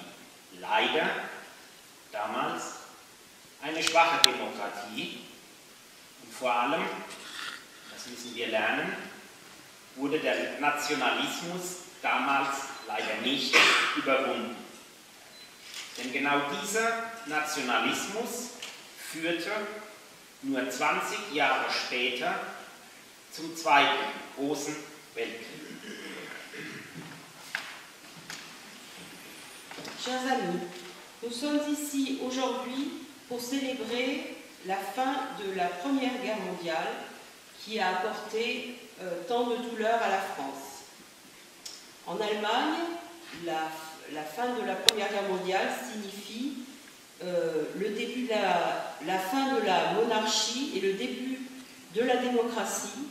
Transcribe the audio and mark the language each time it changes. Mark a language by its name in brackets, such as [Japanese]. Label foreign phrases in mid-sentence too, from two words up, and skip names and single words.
[German] Leider damals eine schwache Demokratie und vor allem, das müssen wir lernen, wurde der Nationalismus damals leider nicht überwunden. Denn genau dieser Nationalismus führte nur 20 Jahre später zum Zweiten großen Weltkrieg. [French] Chers amis, nous sommes ici aujourd'hui pour célébrer la fin de la Première Guerre mondiale qui a apporté tant de douleurs à la France. En Allemagne, la fin de la Première Guerre mondiale signifie le début de la fin de la monarchie et le début de la démocratie.